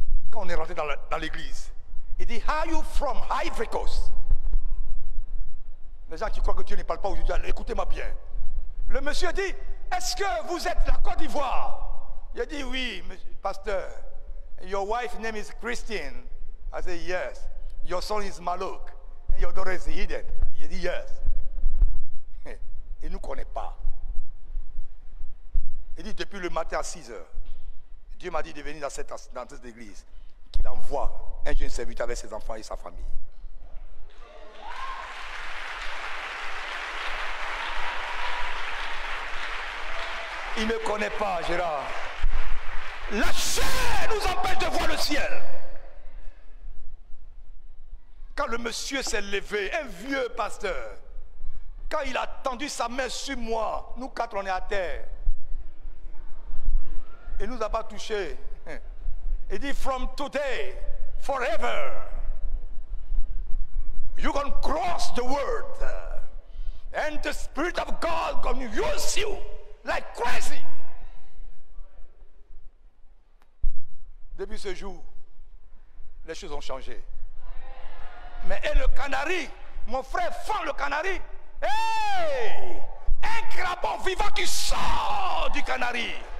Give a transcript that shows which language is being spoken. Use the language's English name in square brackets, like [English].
[French] Quand on est rentré dans l'église, il dit, [English] how are you from Ivory Coast? [French] Les gens qui croient que Dieu ne parle pas aujourd'hui, écoutez-moi bien. Le monsieur dit, est-ce que vous êtes la Côte d'Ivoire? Il a dit, oui, pasteur. [English] Your wife's name is Christine. I said, yes. Your son is Malouk. And your daughter is Eden. [French] Il a dit, yes. Il ne nous connaît pas. Il dit, depuis le matin à 6 heures, Dieu m'a dit de venir dans cette église, qu'il envoie un jeune serviteur avec ses enfants et sa famille. Il ne me connaît pas, Gérard. La chair nous empêche de voir le ciel. Quand le monsieur s'est levé, un vieux pasteur, quand il a tendu sa main sur moi, nous quatre on est à terre. Il ne nous a pas touchés. [English] Il dit, from today, forever, you can cross the world. And the Spirit of God can use you like crazy. [French] Depuis ce jour, les choses ont changé. Mais et le canari, mon frère fend le canari. Hey! Un crapaud vivant qui sort du canari.